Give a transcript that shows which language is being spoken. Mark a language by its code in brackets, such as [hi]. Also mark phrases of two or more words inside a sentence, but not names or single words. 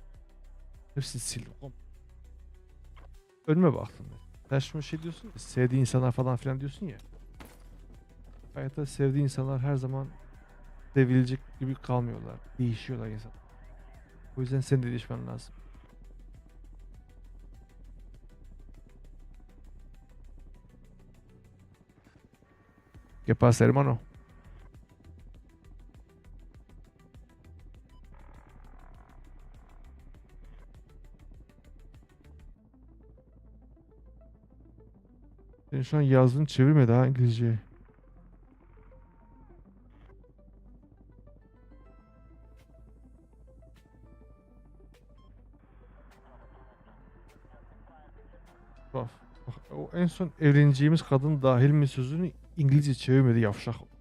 [tr] Hepsini sildim. Önüme baktım ben. Sen şimdi şey diyorsun ya, sevdiği insanlar falan filan diyorsun ya. Hayatta sevdiği insanlar her zaman sevilecek gibi kalmıyorlar. Değişiyorlar insan. O yüzden senin de değişmen lazım. [es] ¿Qué pasa, hermano? [tr] Senin şu an yazdığın çevirmedi ha İngilizceye. Bak, o en son evleneceğimiz kadın dahil mi sözünü İngilizce çevirmedi yavşak.